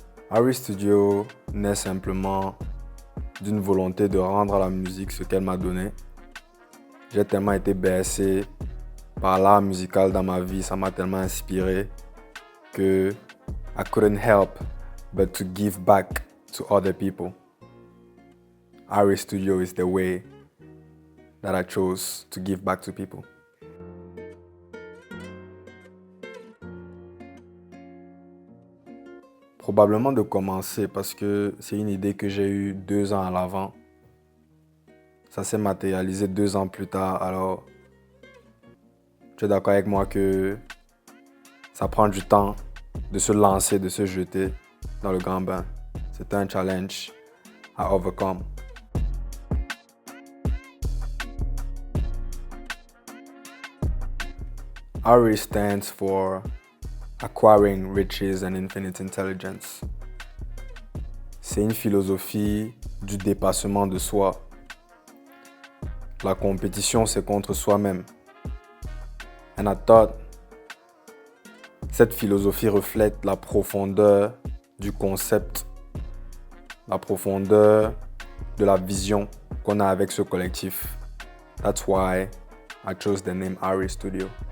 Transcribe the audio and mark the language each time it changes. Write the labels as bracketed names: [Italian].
[French] Harry Studio naît simplement d'une volonté de rendre à la musique ce qu'elle m'a donné. J'ai tellement été bercé par l'art musical dans ma vie, ça m'a tellement inspiré que [English] I couldn't help but to give back to other people. Harry Studio is the way that I chose to give back to people. [French] Probablement de commencer parce que c'est une idée que j'ai eue 2 ans à l'avant. Ça s'est matérialisé 2 ans plus tard, alors tu es d'accord avec moi que ça prend du temps de se lancer, de se jeter dans le grand bain. C'est un challenge à overcome. [English] Harry stands for Acquiring Riches and Infinite Intelligence. [French] C'est une philosophie du dépassement de soi. La compétition, c'est contre soi-même. [English] And I thought, [French] cette philosophie reflète la profondeur du concept, la profondeur de la vision qu'on a avec ce collectif. [English] That's why I chose the name Harry Studio.